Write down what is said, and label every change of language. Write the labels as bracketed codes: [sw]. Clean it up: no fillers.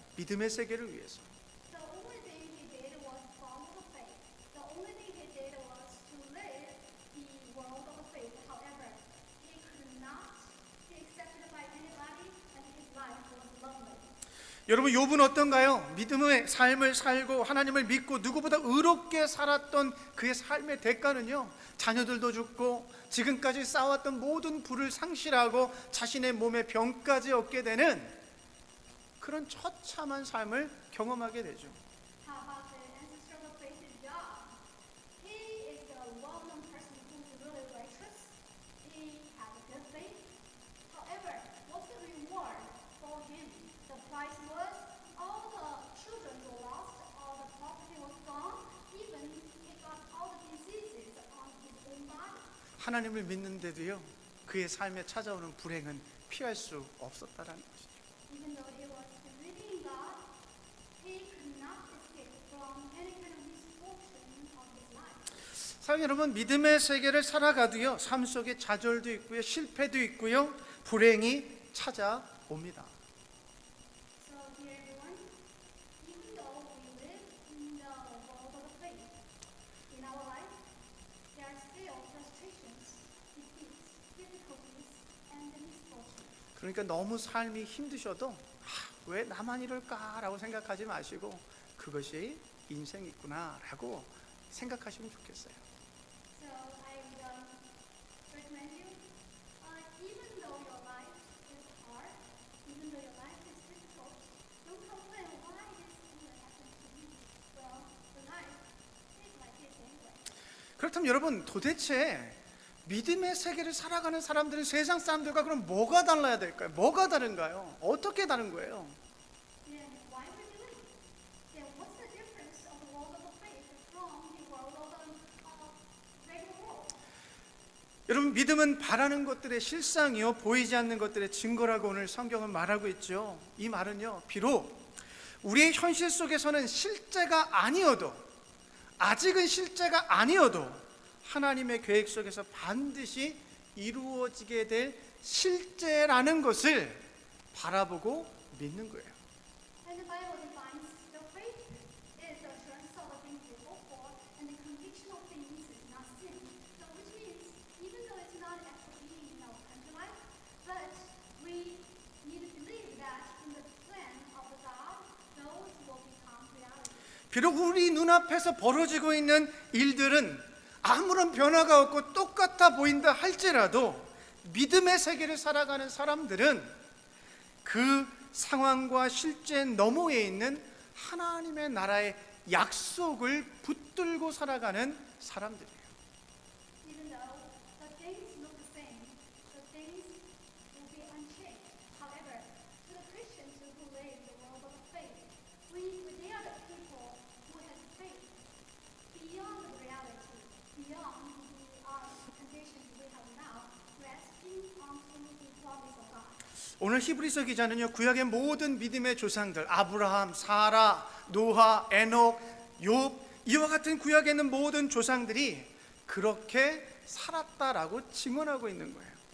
[ko] 믿음의 세계를 위해서. [en] The only thing he did was follow the faith. The only thing he did was to live the world of the faith. However, he could not be accepted by anybody, and his life was lonely. [ko] 여러분, 욥은 어떤가요? 믿음의 삶을 살고 하나님을 믿고 누구보다 의롭게 살았던 그의 삶의 대가는요, 자녀들도 죽고 지금까지 쌓아왔던 모든 부를 상실하고 자신의 몸에 병까지 얻게 되는 그런 처참한 삶을 경험하게 되죠. [en] How about the ancestor of faith in Job? He is a well-known person who is really righteous. He had a good faith. However, what's the reward for him? The price was all the children were lost, all the property was gone, even he got all the diseases on his own body. [ko] 하나님을 믿는데도요, 그의 삶에 찾아오는 불행은 피할 수 없었다라는 것이죠. [en] Even though he was believing in God, he could not escape from any kind of misfortune of his life. [ko] 사랑하는 여러분, 믿음의 세계를 살아가도요, 삶 속에 좌절도 있고요, 실패도 있고요, 불행이 찾아옵니다. [en] So, dear everyone, even though we live in the world of faith, in our life, there are still frustrations, defeats, difficulties, and misfortune. [ko] 그러니까 너무 삶이 힘드셔도 왜 나만 이럴까라고 생각하지 마시고 그것이 인생이구나라고 생각하시면 좋겠어요. [en] So I would recommend you, even though your life is hard, even though your life is difficult, don't complain why this thing happened to me. Well, the life is like this anyway. [ko] 그렇다면 여러분, 도대체 믿음의 세계를 살아가는 사람들은 세상 사람들과 그럼 뭐가 달라야 될까요? 뭐가 다른가요? 어떻게 다른 거예요? [en] Then why we believe? Then what's the difference of the world of faith from the world of the regular world? [ko] 여러분, 믿음은 바라는 것들의 실상이요, 보이지 않는 것들의 증거라고 오늘 성경은 말하고 있죠. 이 말은요, 비록 우리의 현실 속에서는 실제가 아니어도, 아직은 실제가 아니어도 하나님의 계획 속에서 반드시 이루어지게 될 실제라는 것을 바라보고 믿는 거예요. [en] And the Bible defines the faith is the assurance of the things we hope for and the conviction of things not seen. So which means even though it's not actually in our country life, but we need to believe that in the plan of the God, those will become reality. [ko] 비록 우리 눈앞에서 벌어지고 있는 일들은 아무런 변화가 없고 똑같아 보인다 할지라도 믿음의 세계를 살아가는 사람들은 그 상황과 실제 너머에 있는 하나님의 나라의 약속을 붙들고 살아가는 사람들이에요. [en] Even though the things look the same, the things will be unchanged. However, to the Christians who live in the world of faith, they are the people who have faith beyond the reality, beyond the conditions we have now, resting onto the promise of God. [ko] 오늘 히브리서 기자는요, 구약의 모든 믿음의 조상들, 아브라함, 사라, 노아, 에녹, 욥, 이와 같은 구약에 있는 모든 조상들이 그렇게 살았다라고 증언하고 있는 거예요.